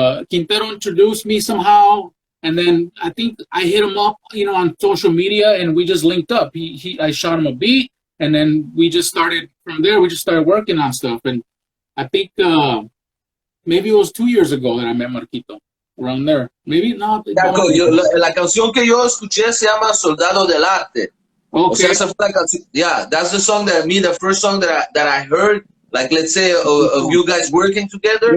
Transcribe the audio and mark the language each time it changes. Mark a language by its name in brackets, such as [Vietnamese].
[English] Quintero introduced me somehow, and then I think I hit him up, you know, on social media, and we just linked up. I shot him a beat, and then we just started from there. We just started working on stuff, and I think maybe it was 2 years ago that I met Marquito, around there. Maybe not. [Spanish] Yeah, la canción que yo escuché se llama Soldado del Arte. O sea, [English] Okay. [Spanish] esa fue la canción. [English] Yeah, that's the song the first song that I heard, like, let's say, of you guys working together.